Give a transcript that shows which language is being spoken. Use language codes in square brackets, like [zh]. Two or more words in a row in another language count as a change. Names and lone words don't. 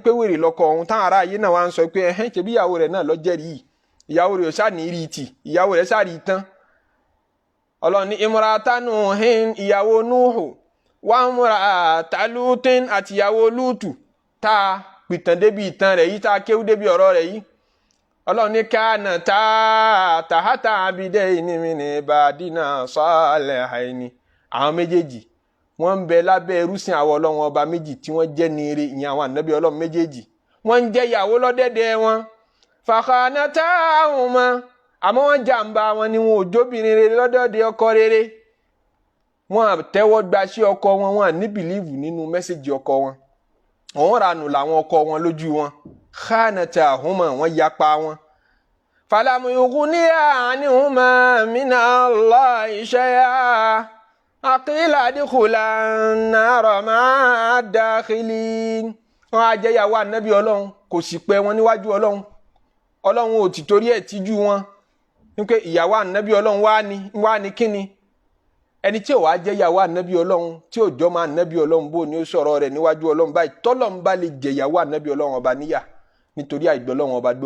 [yo] pé wèrè lọkọ òun táwọn ará ayé náà wá ń sọ pé ṣebí ìyàwó rẹ̀ náà lọ́jẹ́rìí ìyàwó rẹ̀ ṣáà ní rí tì ìyàwó rẹ̀ ṣáà rí tán Ọlọ́run ní [ar] امرأة نوح [yo] ìyàwó Nuhu [ar] وامرأة لوط [yo] àti ìyàwó Lútù tá a pìtàn débi ìtàn rẹ̀ yìí tá a kéwú débi ọ̀rọ̀ rẹ̀ yìí Ọlọ́run ní [ar] كانتا تحت عبدين من عبادنا صالحين [yo] àwọn méjèèjì wọ́n ń bẹ lábẹ́ ẹrúsìn àwọn Ọlọ́run ọba méjì tí wọ́n jẹ́ ní ire ìyẹn àwọn ànábì Ọlọ́run méjèèjì wọ́n ń jẹ́ ìyàwó lọ́dẹ̀dẹ̀ wọn fakhanatahuma àmọ́ wọ́n jàǹbá wọn ni wọn ò jóbìnrin rere lọ́dọ̀dẹ̀ ọkọ rere wọ́n tẹ́wọ́ gba sí ọkọ wọn, wọ́n ní bìlíìfù nínú mẹ́sẹ̀jì ọkọ wọn. Wọ́n ranù làwọn ọkọ wọn lójú wọn. Khanatahuma, wọ́n yapa wọn. [ar] فلم يغنيا عنهما من الله شيئا. قيل ادخلا النار مع الداخلين. [yo] Wọ́n á jẹ́ ìyàwó ànábì Ọlọ́run, kò sì pẹ́ wọn níwájú Ọlọ́run. Ọlọ́run ò ti torí ẹ̀ tijú wọn. Nípé ìyàwó ànábì Ọlọ́run wá ní kíni? Ẹni tí ò wá jẹ́ ìyàwó ànábì Ọlọ́run, tí ò jọ máa ànábì Ọlọ́run bó ni ó sọ̀rọ̀ rẹ̀ níwájú Ọlọ́run báyìí. Tọ́lọ́run bá lè jẹ ìyàwó ànábì Ọlọ́run ọba níyà nítorí àìgbọ́ Ọlọ́run ọba gbọ́.